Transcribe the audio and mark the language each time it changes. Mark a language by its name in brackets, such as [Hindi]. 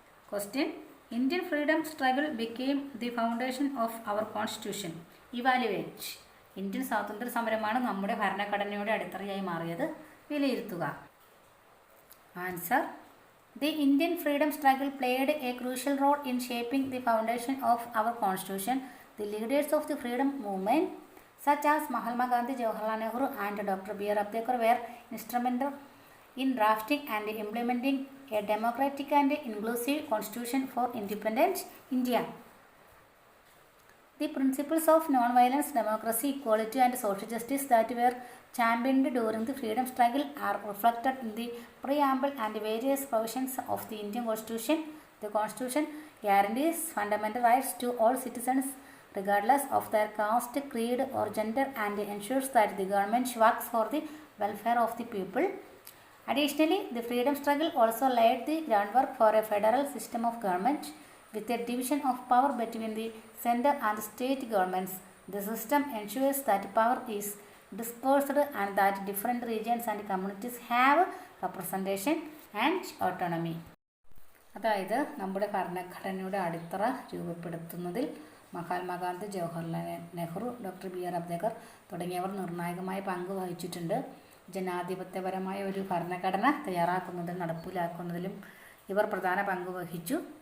[English] Question: Indian freedom struggle became the foundation of our constitution. Evaluate. [Malayalam] Indian സ്വാതന്ത്ര്യ സമരമാണ് നമ്മുടെ ഭരണഘടനയുടെ അടിത്തറയായി മാറിയത്. വിലയിരുത്തുക. [English] Answer: the Indian freedom struggle played a crucial role in shaping the foundation of our constitution. The leaders of the freedom movement such as Mahatma Gandhi, Jawaharlal Nehru and Dr. B.R. Ambedkar were instrumental in drafting and implementing a democratic and inclusive constitution for independent India. The principles of non-violence, democracy, equality and social justice that were championed during the freedom struggle are reflected in the preamble and various provisions of the Indian Constitution. The Constitution guarantees fundamental rights to all citizens regardless of their caste, creed or gender and ensures that the government works for the welfare of the people. Additionally, the freedom struggle also laid the groundwork for a federal system of government with a division of power between the center and state governments. The system ensures that power is dispersed and that different regions and communities have representation and autonomy. [Malayalam] അതായത് നമ്മുടെ ഭരണഘടനയുടെ അടിത്തറ രൂപപ്പെടുത്തുന്നതിൽ Mahatma Gandhi, Jawaharlal Nehru, doctor B R Ambedkar തുടങ്ങിയവർ നിർണായകമായ പങ്ക് വഹിച്ചിട്ടുണ്ട്. ജനാധിപത്യപരമായ ഒരു ഭരണഘടന തയ്യാറാക്കുന്നതിലും നടപ്പിലാക്കുന്നതിലും ഇവർ പ്രധാന പങ്ക് വഹിച്ചു.